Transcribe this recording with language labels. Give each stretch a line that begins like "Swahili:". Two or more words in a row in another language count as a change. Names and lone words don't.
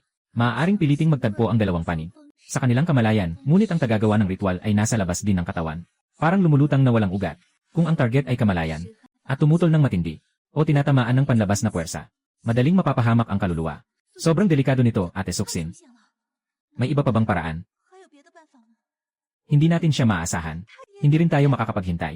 Filipino: Maaaring piliting magtagpo ang dalawang panig. Sa kanilang kamalayan, ngunit ang tagagawa ng ritual ay nasa labas din ng katawan. Parang lumulutang na walang ugat. Kung ang target ay kamalayan, at tumutol ng matindi, o tinatamaan ng panlabas na puwersa, madaling mapapahamak ang kaluluwa. Sobrang delikado nito, Ate
Chinese: 出 Suksin. 现了，
Filipino: May iba pa bang paraan?
Chinese: 还有别的办法吗？
Filipino: Hindi natin siya maaasahan. Hindi rin tayo makakapaghintay.